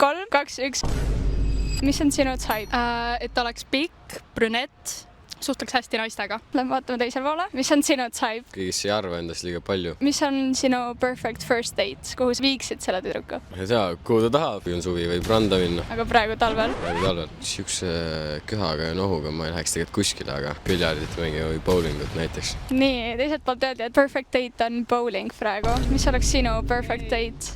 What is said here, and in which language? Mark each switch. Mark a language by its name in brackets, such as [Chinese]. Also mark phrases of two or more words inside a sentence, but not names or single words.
[Estonian] 3, 2, 1. Mis on sinu type? Et ta oleks pikk, brünett, suhtleks hästi naistega. Lähme vaatame teisele poole. Mis on sinu type? Kõigist ei arva endast liiga palju. Mis on sinu [English] perfect first date? [Estonian] Kuhu sa viiksid selle tüdruku? Ma ei tea, kuhu ta tahab. Kui on suvi, võib randa minna. Aga praegu talvel? Praegu talvel. Siukse köhaga ja nohuga ma ei läheks tegelikult kuskile, aga piljardit mängima või bowlingut näiteks. Nii, teiselt poolt öeldi, et [English] perfect date [Estonian] on bowling praegu. Mis oleks sinu [English] perfect date?